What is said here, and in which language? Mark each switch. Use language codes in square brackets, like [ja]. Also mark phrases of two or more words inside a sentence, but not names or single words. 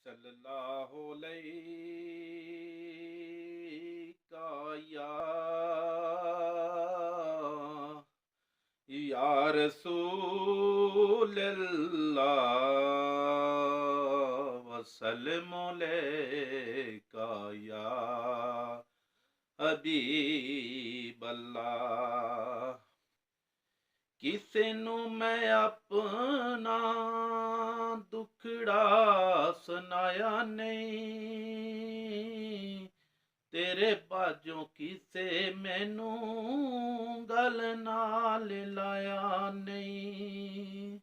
[ar] صلى الله عليك يا رسول الله وسلم عليك يا حبيب الله. [pa] ਕਿਸੇ ਨੂੰ ਮੈਂ ਆਪਣਾ ਦੁਖੜਾ ਸੁਣਾਇਆ ਨਹੀਂ, ਤੇਰੇ ਬਾਝੋਂ ਕਿਸੇ ਮੈਨੂੰ ਗੱਲ ਨਾਲ ਲਾਇਆ ਨਹੀਂ।